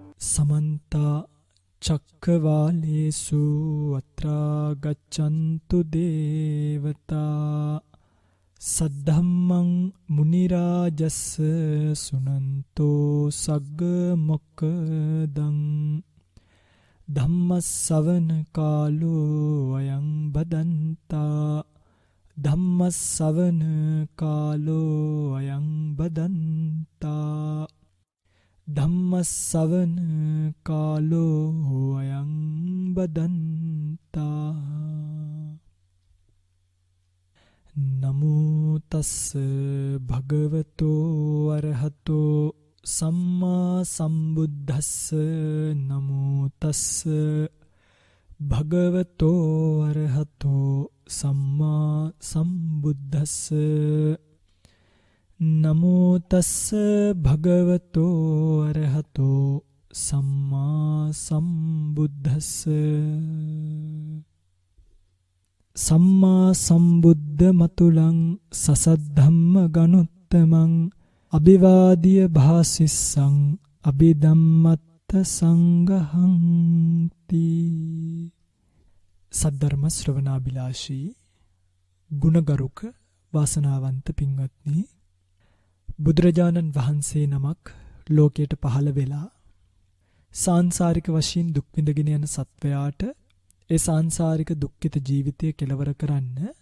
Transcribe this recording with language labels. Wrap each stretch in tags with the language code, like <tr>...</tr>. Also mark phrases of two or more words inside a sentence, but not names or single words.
<pi>समन्ता चक्रवालेषु अत्रा गच्छन्तु देवता सद्धम्मं मुनिराजस्स सुनन्तो सग्ग मोक्खदं धम्मස්සවන කාලෝ අයං බදන්තා ධම්මස්සවන කාලෝ අයං බදන්තා ධම්මස්සවන කාලෝ අයං බදන්තා නමෝ තස්ස භගවතෝ අරහතෝ සම්මා සම්බුද්දස්ස නමෝ තස්ස භගවතෝ අරහතෝ සම්මා සම්බුද්දස්ස නමෝ තස්ස භගවතෝ අරහතෝ සම්මා සම්බුද්දස්ස සම්මා සම්බුද්ධ මතුලං සසද්ධම්ම ගනුත්තමං අභිවාදිය භාසිස්සං අභිධම්මත්ත සංඝහංති</pi> <si>සද්ධර්ම ශ්‍රවණාබිලාෂී ගුණගරුක වාසනාවන්ත පින්වත්නි බුදුරජාණන් වහන්සේ නමක් ලෝකයට පහළ වෙලා සාංසාරික වශයෙන් දුක් විඳගෙන යන සත්වයාට ඒ සාංසාරික දුක්ඛිත ජීවිතය කෙලවර කරන්න</si>